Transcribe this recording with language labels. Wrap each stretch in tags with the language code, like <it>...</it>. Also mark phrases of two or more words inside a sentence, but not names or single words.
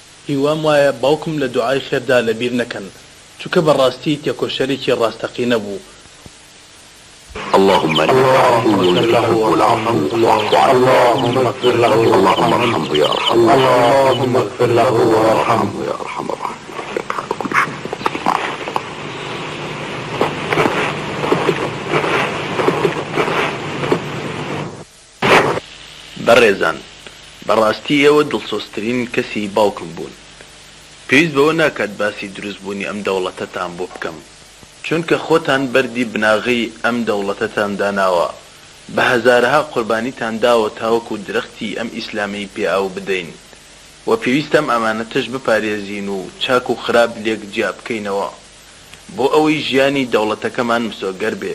<ckb>هیوام وایە باوکم لە دوعای خێردا لەبیر نەکەن چونکە بەڕاستی تێکۆشەرێکی ڕاستەقی نەبوو.</ckb> <ar>اللهم اللهم اغفر له اللهم ارحمه يا ارحم اللهم اغفر له وارحمه يا ارحم الراحمين.</ar> <ckb>بەڕێزان بەڕاستی ئێوە دڵسۆزترین کەسی باوکم بوون. پێویست بەوە ناکات باسی دروستبوونی ئەم دەوڵەتەتان بۆ بکەم چونکە خۆتان بەردی بناغی ئەم دەوڵەتەتان داناوە بە هەزارەها قوربانیتان داوە تاوەکو درەختی ئەم ئیسلامی پێئاو بدەین و پێویستم ئەمانەتەش بپارێزین و چاک و خراپ لێک جیا بکەینەوە بۆ ئەوەی ژیانی دەوڵەتەکەمان مسۆگەر بێ.</ckb>